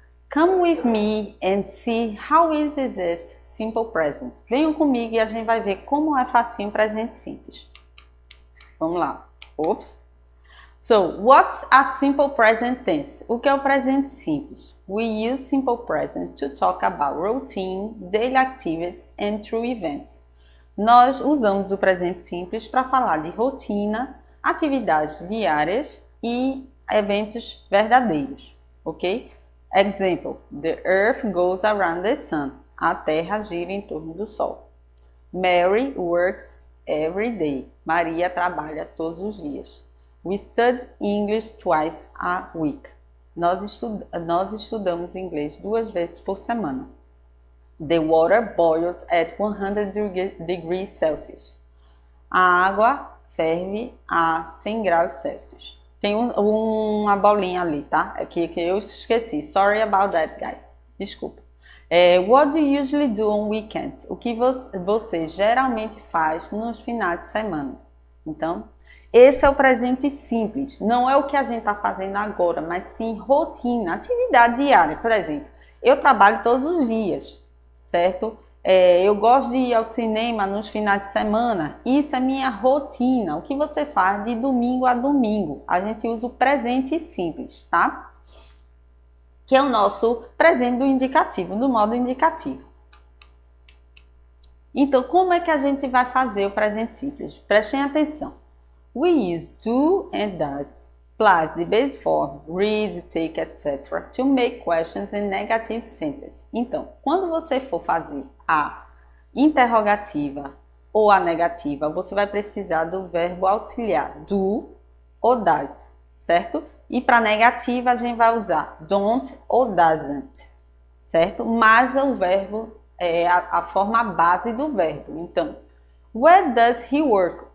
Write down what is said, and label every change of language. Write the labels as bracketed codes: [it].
[en] Come with me and see how easy is it simple present. [pt] Venham comigo e a gente vai ver como é facinho presente simples. Vamos lá. Oops. [en] So, what's a simple present tense? [pt] O que é o presente simples? [en] We use simple present to talk about routine, daily activities and true events. [pt] Nós usamos o presente simples para falar de rotina, atividades diárias e eventos verdadeiros, ok? [en] Example, the earth goes around the sun. [pt] A terra gira em torno do sol. [en] Mary works every day. [pt] Maria trabalha todos os dias. [en] We study English twice a week. [pt] Nós estudamos inglês 2 vezes por semana. [en] The water boils at 100 degrees Celsius. [pt] A água ferve a 100 graus Celsius. Tem uma bolinha ali, tá? É que eu esqueci. [en] Sorry about that, guys. [pt] Desculpa. [en] What do you usually do on weekends? [pt] O que você geralmente faz nos finais de semana? Então, esse é o presente simples, não é o que a gente está fazendo agora, mas sim rotina, atividade diária. Por exemplo, eu trabalho todos os dias, certo? Eu gosto de ir ao cinema nos finais de semana, isso é minha rotina. O que você faz de domingo a domingo? A gente usa o presente simples, tá? Que é o nosso presente do indicativo, do modo indicativo. Então, como é que a gente vai fazer o presente simples? Prestem atenção. [en] We use do and does plus the base form, read, take, etc. to make questions in negative sentences. [pt] Então, quando você for fazer a interrogativa ou a negativa, você vai precisar do verbo auxiliar do ou does, certo? E para negativa a gente vai usar don't ou doesn't, certo? Mas o verbo é a forma base do verbo. [en] Então, where does he work?